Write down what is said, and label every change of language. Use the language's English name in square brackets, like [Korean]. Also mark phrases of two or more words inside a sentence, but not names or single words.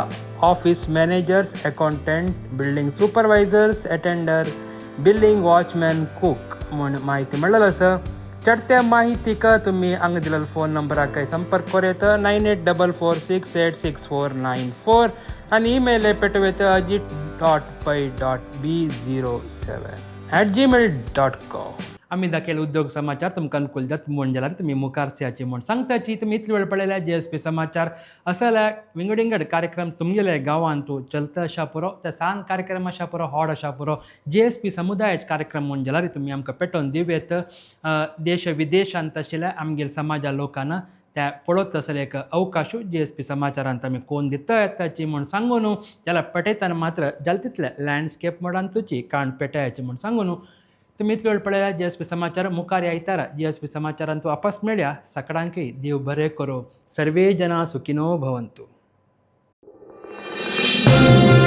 [English] office managers, [Konkani] अकाउंटंट, [English] building supervisors, [Konkani] अटेंडर, [English] building watchman, [Konkani] कूक म्हूण माहिती मेळ्ळलो आसा. चडत्या माहितीक तुम्ही हांगा दिलेलो फोन नंबराक संपर्क करेत 9844686494 आनी ईमेल पेटवेत ajit.py.b07@gmail.com. आम्ही दाखयले उद्योग समाचार तुमकां अनुकूल जात म्हूण जाल्यार तुमी मुखार सेयाची म्हूण सांगताची. तुमी इतले वेळ पळयल्या GSP समाचार असल्या विंगड कार्यक्रम तुमगेले गांवांतू चलता अशा पुरो त्या सांग कार्यक्रम अशा पुरो हॉड अशा पुरो GSP समुदायाचे कार्यक्रम म्हूण जाल्यार तुमी आमकां पेटोवन दिवेत. देश विदेशांत आशिल्ल्या आमगेर समाजा लोकांना त्या पळोवत आसले एक अवकाश GSP समाचारांत आमी कोण दिता येताची म्हूण सांगून त्याला पेटयतना मात्र जाल तितले लँडस्केप मोडान तुची काण पेटायची म्हूण सांगून तुम्ही इतले वेळ पळयल्या GSP समाचार. मुखार आयतारा GSP समाचारांत वापस मेळया. सकाळांकय देव बरें करो. [Sanskrit] सर्वे जना सुखिनो भवंतु.